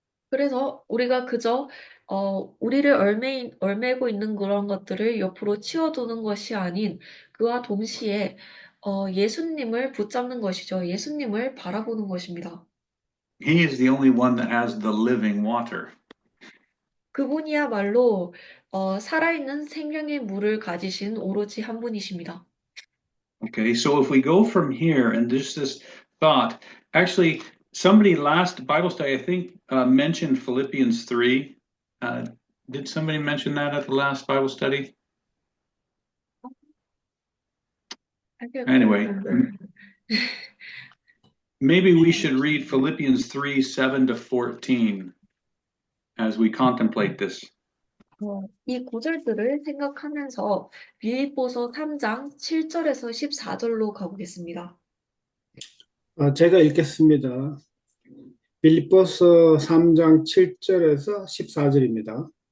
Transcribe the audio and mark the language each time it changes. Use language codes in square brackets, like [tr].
[ko] 그래서 우리가 그저 우리를 얽매이고 있는 그런 것들을 옆으로 치워두는 것이 아닌 그와 동시에 예수님을 붙잡는 것이죠. 예수님을 바라보는 것입니다. [en] He is the only one that has the living water. [ko] 그분이야말로 살아있는 생명의 물을 가지신 오로지 한 분이십니다. [en] Okay, so if we go from here and just this thought, actually, somebody last Bible study, I think, mentioned Philippians 3. Did somebody mention that at the last Bible study? I can't Anyway, remember. maybe we should read Philippians 3, 7 to 14 as we contemplate this. [ko] 이 구절들을 생각하면서 빌립보서 3장 7절에서 14절로 가보겠습니다. 제가 읽겠습니다. 빌립보서 3장 7절에서 14절입니다.